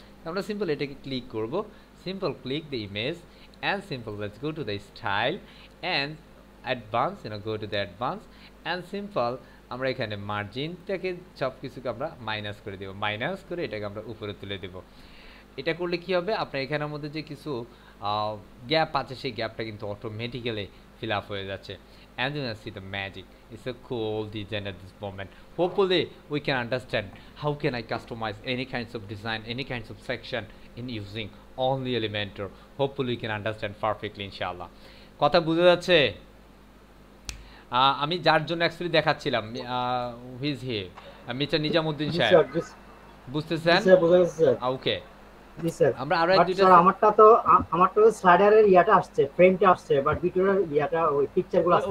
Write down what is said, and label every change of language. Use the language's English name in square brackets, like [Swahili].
[Bangla] আমরা সিম্পল এটাকে ক্লিক করব, [English] simple click the image and simple [Bangla] let's go to the style and advance, go to the advance and simple আমরা এখানে মার্জিনটাকে সব কিছুকে আমরা মাইনাস করে দেবো, মাইনাস করে এটাকে আমরা উপরে তুলে দেবো। এটা করলে কি হবে, আপনার এখানের মধ্যে যে কিছু গ্যাপ আছে সেই গ্যাপটা কিন্তু অটোমেটিক্যালি fill up হয়ে যাচ্ছে। [English] And you can see the magic. It's a cool design at this moment. Hopefully we can understand how can I customize any kinds of design, any kinds of section in using only Elementor. Hopefully you can understand perfectly inshallah. [Bangla] কথা বুঝা যাচ্ছে? আমি যার জন্য actually দেখাচ্ছিলাম, who's হি, mister Nizamuddin সাহেব, বুঝতেছেন? ওকে, আমরা আরো এক দুইটা, আমারটা স্লাইডারের ইয়াটা আসছে, ফ্রেমটা আসছে, বাট ভিতরের ইয়াটা ওই পিকচারগুলো আসছে,